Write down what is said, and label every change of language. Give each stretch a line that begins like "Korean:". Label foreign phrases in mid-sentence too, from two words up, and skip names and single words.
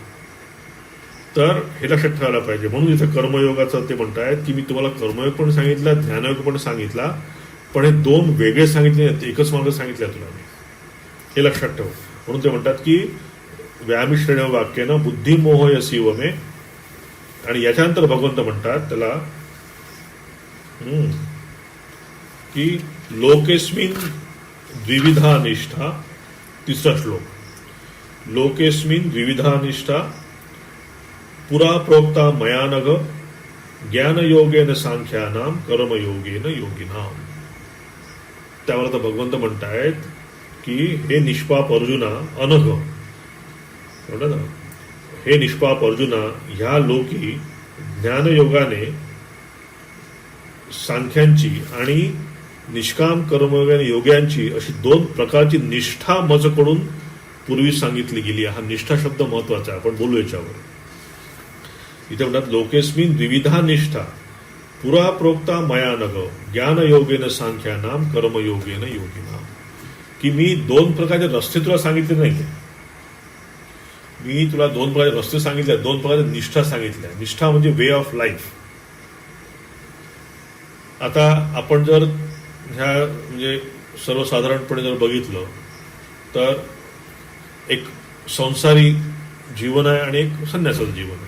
Marathi: तर हे लक्षात ठेवायला पाहिजे. म्हणून इथं कर्मयोगाचं ते म्हणतायत की मी तुम्हाला कर्मयोग पण सांगितला, ज्ञानयोग पण सांगितला, पण हे दोन वेगळे सांगितले नाहीत, एकच मार्ग सांगितला तुला मी. हे लक्षात ठेव. म्हणून ते म्हणतात की
Sanskrit: व्यामिश्रेण वाक्यानं बुद्धिमोहयसी वमे.
Marathi: आणि याच्यानंतर भगवंत म्हणतात त्याला की
Sanskrit: लोकेस्मिन द्विविधा निष्ठा. तिसरा श्लोक, लोकेस्मिन द्विविधा निष्ठा पुरा प्रोक्ता मया नघ ज्ञानयोगेन सांख्यानाम कर्मयोगेन योगिनाम.
Marathi: त्यावर आता भगवंत म्हणतायत की हे निष्पाप अर्जुना अनघ, म्हणतात ना, हे निष्पाप अर्जुना, ह्या लोकी ज्ञानयोगाने सांख्यांची आणि निष्काम कर्मयोगाने योग्यांची अशी दोन प्रकारची निष्ठा माझ्याकडून पूर्वी सांगितली गेली. हा निष्ठा शब्द महत्वाचा आहे, आपण बोलू याच्यावर. इथे म्हणतात
Sanskrit: लोकेस्मिन द्विविधा निष्ठा पुरा प्रोक्ता मया नघ ज्ञानयोगेन सांख्यानाम कर्मयोगेन योगिनाम.
Marathi: की मी दोन प्रकारचे रस्ते तुला सांगितले नाही, मी तुला दोन प्रकारचे रस्ते सांगितले, दोन प्रकारचे निष्ठा सांगितल्या. निष्ठा म्हणजे
English: way of life.
Marathi: आता आपण जर ह्या म्हणजे सर्वसाधारणपणे जर बघितलं तर एक संसारी जीवन आहे आणि एक संन्यासाचं जीवन आहे.